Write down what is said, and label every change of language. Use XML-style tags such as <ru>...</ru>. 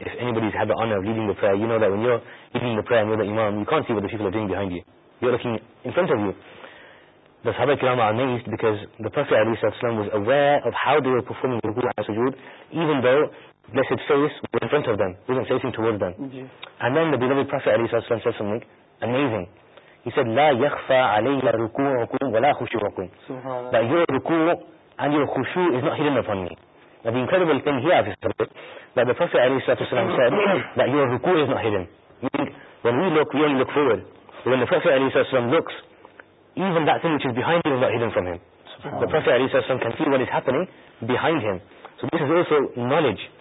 <en>And if anybody's had the honor of leading the prayer, you know that when you're leading the prayer and you're the Imam, you can't see what the people are doing behind you. You're looking in front of you. The Sahaba kiram are amazed because the Prophet alayhi wasallam was aware of how they were performing ruku' and sujood, even though blessed face was in front of them, wasn't facing towards them. Yeah. And then the beloved Prophet alayhi wasallam said something amazing. He said,</en> <ar>لَا يَخْفَى عَلَيْهَا رُكُوعُكُمْ وَلَا خُشُوعُكُمْ.</ar> <en>That your ruku' and your khushu' is not hidden upon me. Now the incredible thing here, is that the Prophet ﷺ said that your ruku' is not hidden. Meaning, when we look, we only look forward. But when the Prophet ﷺ looks, even that thing which is behind him is not hidden from him. The Prophet ﷺ can see what is happening behind him. So this is also knowledge.</en>